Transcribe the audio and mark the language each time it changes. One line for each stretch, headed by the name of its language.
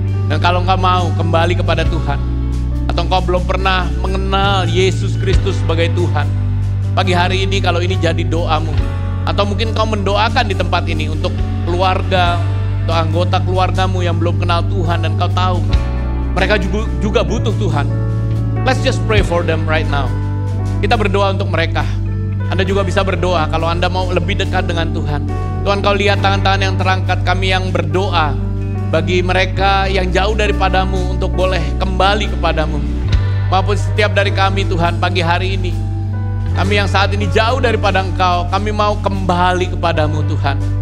Indonesian: Dan kalau engkau mau kembali kepada Tuhan, atau engkau belum pernah mengenal Yesus Kristus sebagai Tuhan, pagi hari ini kalau ini jadi doamu, atau mungkin kau mendoakan di tempat ini untuk keluarga atau anggota keluargamu yang belum kenal Tuhan dan kau tahu mereka juga butuh Tuhan.
English: Let's just pray for them right now.
Indonesian: Kita berdoa untuk mereka. Anda juga bisa berdoa kalau Anda mau lebih dekat dengan Tuhan. Tuhan, kau lihat tangan-tangan yang terangkat, kami yang berdoa bagi mereka yang jauh daripadamu untuk boleh kembali kepadamu. Maupun setiap dari kami Tuhan pagi hari ini, kami yang saat ini jauh daripada Engkau, kami mau kembali kepadamu Tuhan.